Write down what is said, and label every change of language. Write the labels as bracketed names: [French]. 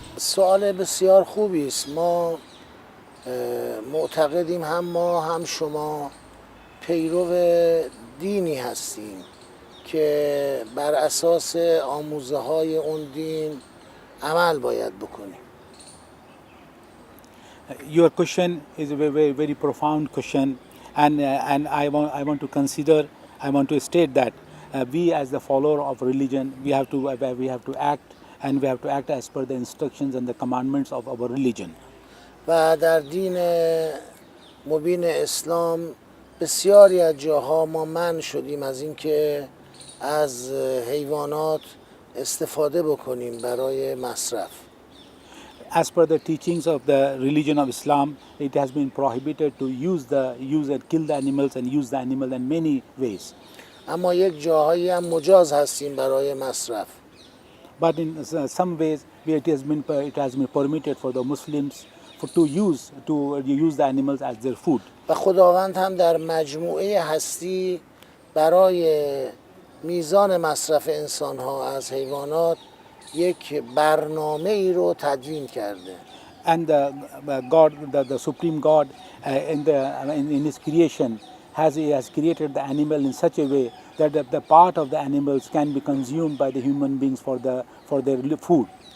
[Persian] سوال بسیار خوبی است. ما معتقدیم هم ما هم شما پیرو دینی هستیم که بر اساس آموزه های اون دین عمل باید بکنیم. [English] Your question is a very profound question, and I want to state that we as the follower of religion we have to act and we have to act as per the instructions and the commandments of our religion. [Persian] و در دین مبین اسلام بسیاری از جاها ما منع شدیم از اینکه از حیوانات استفاده بکنیم برای مصرف. [English] As per the teachings of the religion of Islam, it has been prohibited to use and kill the animals and use the animal in many ways. [Persian] اما یک جاهایی هم مجاز هستیم برای مصرف. [English] But in some ways it has been permitted for the Muslims to use the animals as their food. [Persian] و خداوند هم در مجموعه هستی برای میزان مصرف انسان ها از حیوانات یک برنامه ای رو تدوین کرده. [English] And the Supreme God in His creation has created the animal in such a way that the part of the animals can be consumed by the human beings for their food.